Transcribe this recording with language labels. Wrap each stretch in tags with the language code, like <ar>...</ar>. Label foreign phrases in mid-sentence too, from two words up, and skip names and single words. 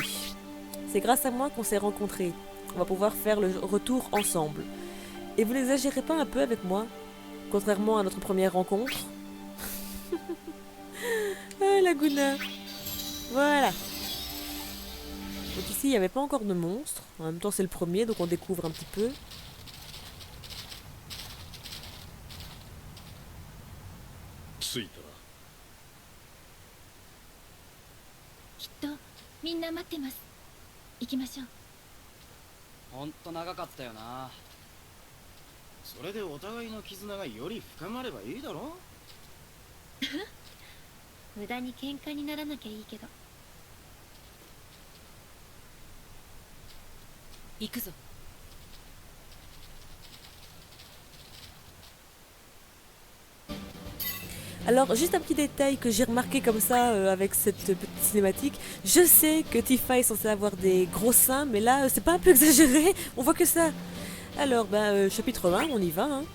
<fr>C'est grâce à moi qu'on s'est rencontrés. On va pouvoir faire le retour ensemble. Et vous n'exagérez pas un peu avec moi, contrairement à notre première rencontre? Ah, Laguna. Voilà. Donc ici, il n'y avait pas encore de monstres. En même temps, c'est le premier, donc on découvre un petit peu.</fr> <ja>着いたな。きっとみんな待ってます。行きましょう。ほんと長かったよな。それでお互いの絆がより深まればいいだろ。無駄に喧嘩にならなきゃいいけど。行くぞ。</ja> <fr>Alors, juste un petit détail que j'ai remarqué comme ça avec cette petite cinématique. Je sais que Tifa est censée avoir des gros seins, mais là, c'est pas un peu exagéré? On voit que ça. Alors, chapitre 1, on y va. Hein.</fr>